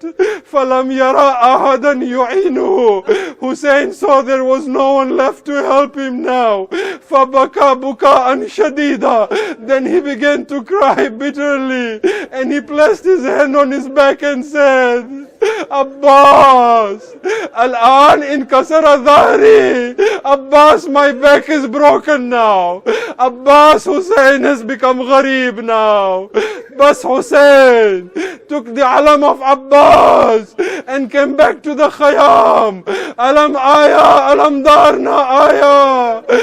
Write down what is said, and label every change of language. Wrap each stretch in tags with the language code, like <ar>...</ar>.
<ar>فَلَمْ يَرَى أَحَدًا يُعِينُهُ.</ar> <en>Hussein saw there was no one left to help him now.</en> <ar>فَبَكَى بُكَاءً شَدِيدًا.</ar> <en>Then he began to cry bitterly, and he placed his hand on his back and said,</en> <ar>Abbas, الآن انكسر ظهري.</ar> <en>Abbas, my back is broken now. Abbas, Hussein has become gharib now. Bas Hussein took the alam of Abbas and came back to the Khayyam. Alam Aya, Alam Darna Aya.</en>